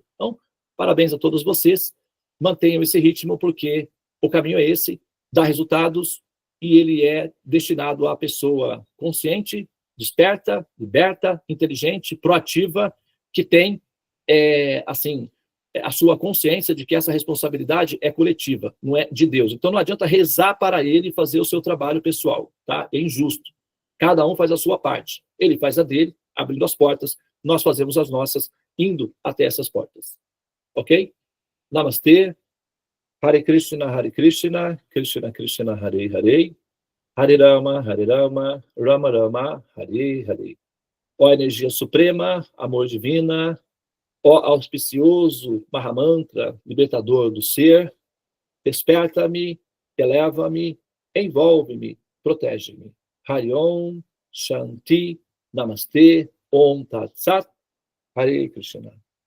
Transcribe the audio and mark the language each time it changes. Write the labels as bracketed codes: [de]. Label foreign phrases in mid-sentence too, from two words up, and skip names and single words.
[pt] Então, parabéns a todos vocês. Mantenham esse ritmo, porque o caminho é esse, dá resultados, e ele é destinado à pessoa consciente, desperta, liberta, inteligente, proativa, que tem, assim, a sua consciência de que essa responsabilidade é coletiva, não é de Deus. Então não adianta rezar para ele e fazer o seu trabalho pessoal, tá? É injusto. Cada um faz a sua parte. Ele faz a dele, abrindo as portas, nós fazemos as nossas, indo até essas portas. Ok? Namastê. [sa] हरे कृष्ण, कृष्ण कृष्ण, हरे हरे, हरे राम, राम राम, हरे हरे. [pt] Ó energia suprema, amor divina, ó auspicioso Mahamantra, libertador do ser, desperta-me, eleva-me, envolve-me, protege-me. [sa] हरि ॐ, शान्ति, नमस्ते, ॐ तत् सत्, हरे कृष्ण.